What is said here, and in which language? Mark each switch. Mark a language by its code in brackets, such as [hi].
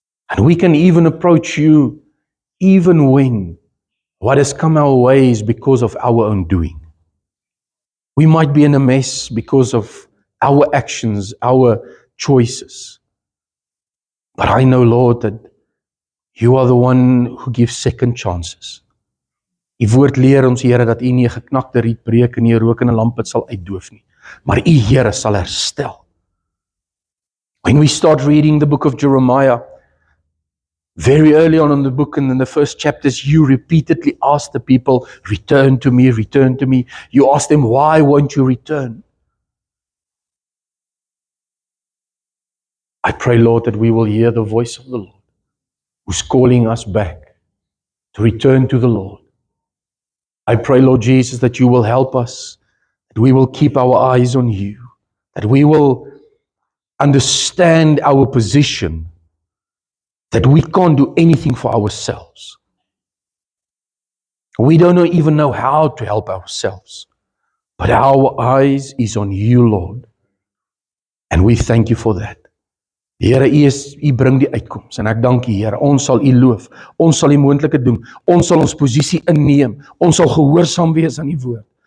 [en] And we can even approach you even when what has come our way is because of our own doing. We might be in a mess because of our actions, our choices. But I know, Lord, that you are the one who gives second chances. [af] U woord leer ons, Here, dat u nie 'n geknakte riet breek en nie 'n rokende lampet sal uitdoof nie, maar u, Here, sal herstel. [en] When we start reading the book of Jeremiah, very early on in the book and in the first chapters, you repeatedly ask the people, return to me, return to me. You ask them, why won't you return? I pray, Lord, that we will hear the voice of the Lord, who's calling us back to return to the Lord. I pray, Lord Jesus, that you will help us, that we will keep our eyes on you, that we will understand our position, that we can't do anything for ourselves. We don't even know how to help ourselves, but our eyes is on you, Lord, and we thank you for that. [af] Here, u bring die uitkoms, en ek dank u, Here, ons sal u loof, ons sal die moontlike doen, ons sal ons posisie inneem, ons sal gehoorsaam wees aan die woord.